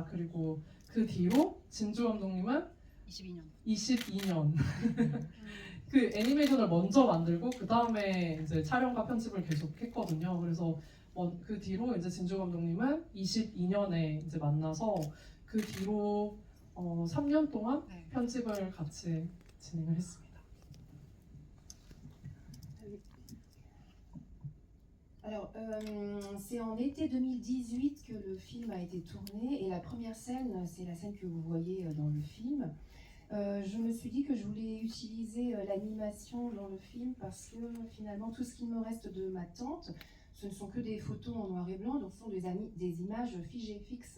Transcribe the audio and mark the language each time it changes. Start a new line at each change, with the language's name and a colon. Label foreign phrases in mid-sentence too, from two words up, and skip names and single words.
Korean: 그리고 그 뒤로 진주 감독님은 22년 그 애니메이션을 먼저 만들고 그 다음에 이제 촬영과 편집을 계속 했거든요. 그래서 그 뒤로 이제 진주 감독님은 22년에 이제 만나서 그 뒤로 3년 동안 편집을 같이 진행을 했습니다.
French: Alors, c'est en été 2018 que le film a été tourné et la première scène, c'est la scène que vous voyez dans le film. Je me suis dit que je voulais utiliser l'animation dans le film parce que finalement tout ce qu'il me reste de ma tante, ce ne sont que des photos en noir et blanc, donc ce sont des images figées, fixes.